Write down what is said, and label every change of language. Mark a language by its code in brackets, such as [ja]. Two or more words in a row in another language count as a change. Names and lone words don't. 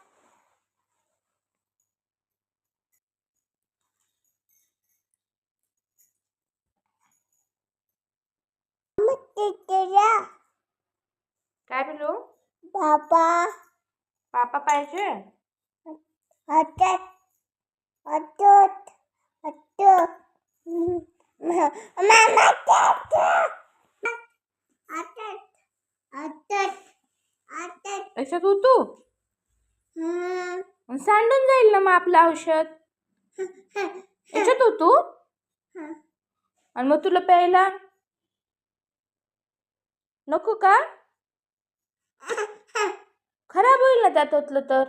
[mr] काय पिलू? Papa, पापा पाहिजे? atat, atat, atat. Mama, atat, atat, atat, atat. याच्यात तू सांडून जाईल ना मग आपलं औषध. याच्यात तू आणि मग तुला प्यायला नको का? खराब होईल ना त्यात ओतलं तर.